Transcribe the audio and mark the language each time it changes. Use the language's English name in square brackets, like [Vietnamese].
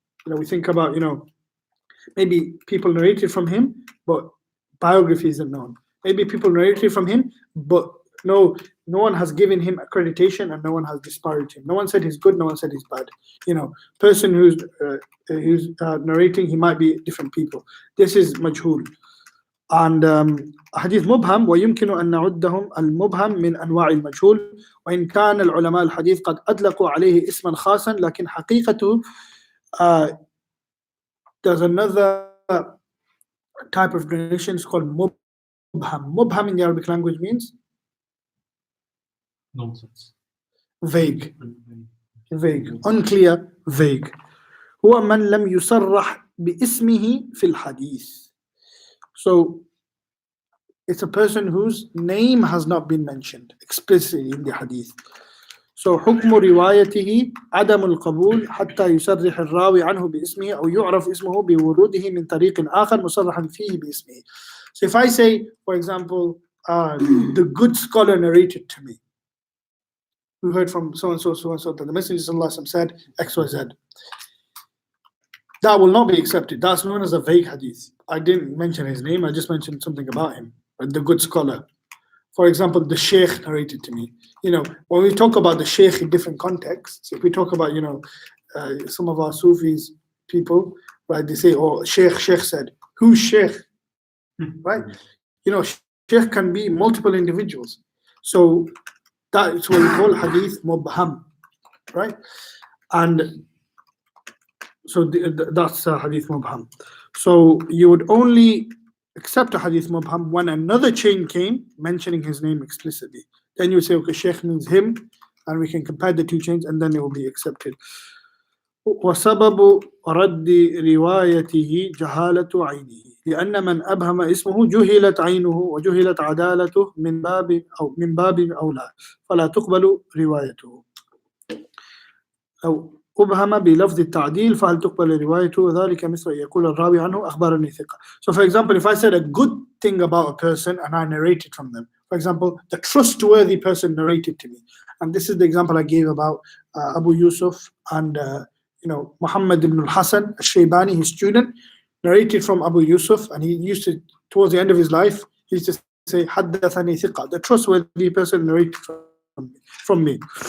[English] We think about maybe people narrated from him, but biography isn't known. Maybe people narrated from him, but no one has given him accreditation and no one has disparaged him. No one said he's good, no one said he's bad. Person who's narrating, he might be different people. This is majhul. And hadith mubham [Arabic] ويمكن أن نعدهم المبهم من أنواع المجهول وإن كان العلماء الحديث قد أطلقوا عليه اسما خاصا لكن حقيقته [English] there's another type of narration called mubham. Mubham in the Arabic language means Nonsense. Vague, unclear, vague. [Arabic] هو من لم يصرح باسمه في الحديث. [English] So it's a person whose name has not been mentioned explicitly in the hadith. [Arabic] So حكم روايته عدم القبول حتى يصرح الراوي عنه باسمه أو يعرف اسمه بوروده من طريق آخر مصرحا فيه باسمه. [English] So if I say, for example, the good scholar narrated to me, we heard from so and so that the Messenger of Allah said XYZ. That will not be accepted. That's known as a vague hadith. I didn't mention his name, I just mentioned something about him. The good scholar. For example, the Sheikh narrated to me. When we talk about the Sheikh in different contexts, if we talk about, some of our Sufis people, right, they say, oh, Sheikh said. Who's Sheikh? Right? Sheikh can be multiple individuals. So that's what we call hadith mubham, right? And so that's hadith mubham. So you would only accept a hadith mubham when another chain came mentioning his name explicitly. Then you would say, okay, Sheikh means him, and we can compare the two chains, and then it will be accepted. [Arabic] وسبب رد روايته جهالة عينه لأن من أبهم اسمه جهلت عينه وجهلت عدالته من باب أولى فلا تقبل روايته. أو أبهم بلفظ التعديل فهل تقبل روايته ذلك مثل يقول الراوي عنه أخبرني ثقة. [English] So for example, if I said a good thing about a person and I narrated from them, for example, the trustworthy person narrated to me, and this is the example I gave about Abu Yusuf and Muhammad ibn al-Hasan al-Shaybani, his student, narrated from Abu Yusuf, and he used to, towards the end of his life, he used to say, Haddathani thiqa, the trustworthy person narrated from me.